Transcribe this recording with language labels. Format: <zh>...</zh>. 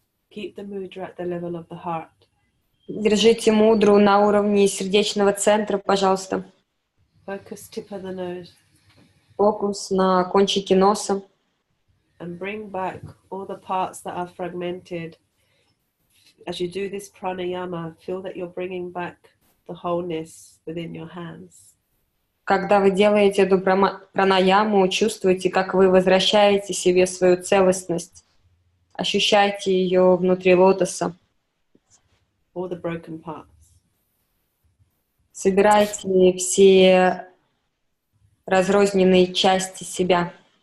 <en>Keep the mudra at the level of the heart.</en> <ru>Держите мудру на уровне сердечного центра, пожалуйста.</ru> <en>Focus tip of the nose.</en> <ru>Фокус на кончике носа.</ru> <en>And bring back all the parts that are fragmented. As you do this pranayama, feel that you're bringing back the wholeness within your hands.</en> <ru>Когда вы делаете эту пранаяму, чувствуйте, как вы возвращаете себе свою целостность. Ощущайте ее внутри лотоса.</ru> <en>All the broken parts.</en> <ru>Собирайте все разрозненные части себя.</ru>